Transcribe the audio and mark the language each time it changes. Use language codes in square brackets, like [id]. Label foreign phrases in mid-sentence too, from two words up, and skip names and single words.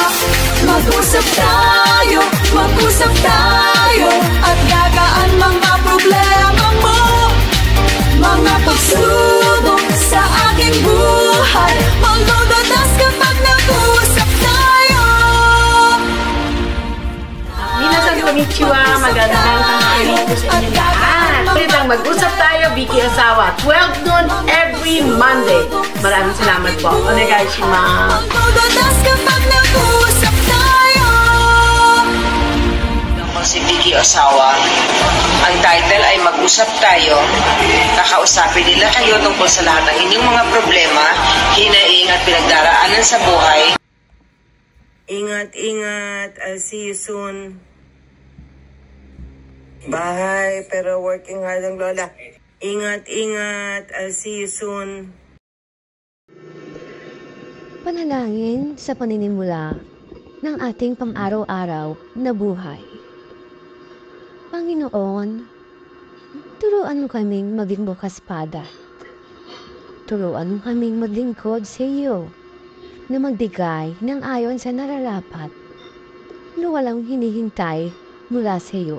[tl] Mag-usap tayo at gagaan mga problema mo. Mga pagsubok sa aking buhay malulutas kapag nag-usap tayo. [ja] 皆さんこんにちは, [tl] magandang tanghali po sa inyo lahat. Pwedeng mag-usap tayo, Vicky Ozawa, 12 [en] noon every Monday. [tl] Maraming salamat po. Onegaishimasu. Malulutas kapag nag-usap tayo. Ako si Vicky Ozawa. Ang title ay Mag-usap Tayo. Kakausapin nila kayo tungkol sa lahat ng inyong mga problema, hinaing at pinagdaraanan sa buhay. Ingat. [en] I'll see you soon. [tl] Bye, pero [en] working hard [tl] ang lola. Ingat. [en] I'll see you soon. [tl] Panalangin sa paninimula ng ating pang-araw-araw na buhay. Panginoon, turuan mo kaming maging bukas pada. Turuan mo kaming maglingkod sa iyo na magbigay ng ayon sa nararapat na walang hinihintay mula sa iyo.